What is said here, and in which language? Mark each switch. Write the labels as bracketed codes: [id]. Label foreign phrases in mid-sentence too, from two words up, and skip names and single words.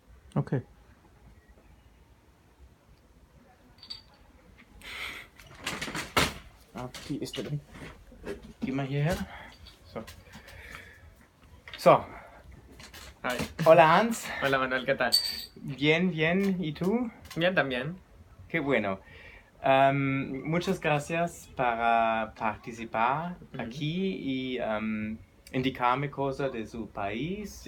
[de] Okay. Die ist drin. Geh mal hierher. So. So. Hi. [es] Hola Hans. Hola Manuel, ¿qué tal? Bien, bien. ¿Y tú? Bien, también. Qué bueno. Muchas gracias para participar aquí y indicarme cosas de su país.